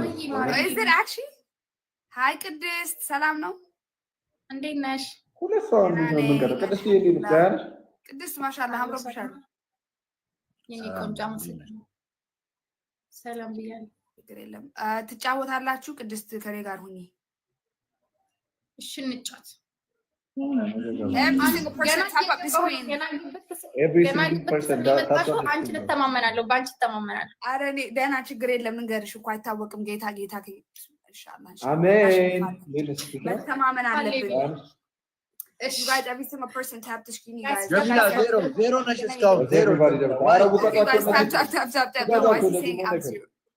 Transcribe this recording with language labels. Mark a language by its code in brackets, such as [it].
[en] is it actually hi [am] ቅድስት ሰላም ነው እንዴት ነሽ ሁለት ሰው ነው የምንቀረው ቅድስት ይልልካል ቅድስት ማሻአላ አምሮብሻል የኔ ቆንጆ ሰላም ብያለሁ ችግር የለም ትጫወታላችሁ ቅድስት ከኔ ጋር ሁኚ እሺ እንጫወት [en] every single person tap up the screen [am] አንቺ ተማመናለሁ ባንቺ ተማመናለሁ አረ እኔ ደህና ችግር የለም እንገርሽ እኮ አይታወቅም ጌታ ኢንሻአላህ አሜን መተማመን አለብን እሺ [en] guys every single person tap the screen you guys [am] zero ነሽ እስካሁን zero